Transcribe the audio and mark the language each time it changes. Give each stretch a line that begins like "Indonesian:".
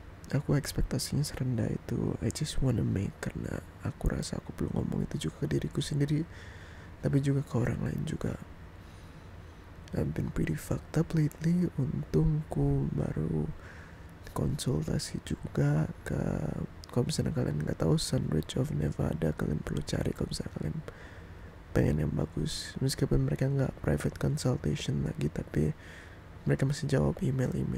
Indonesian: Aku ekspektasinya serendah itu.
English: I just wanna make,
Indonesian: karena aku rasa aku perlu ngomong itu juga ke diriku sendiri, tapi juga ke orang lain juga.
English: I've been pretty fucked up lately.
Indonesian: Untungku baru konsultasi juga ke, kalau misalnya kalian nggak tahu, Sunridge of Nevada, kalian perlu cari kalau misalnya kalian pengen yang bagus. Meskipun mereka nggak private consultation lagi, tapi mereka masih jawab email.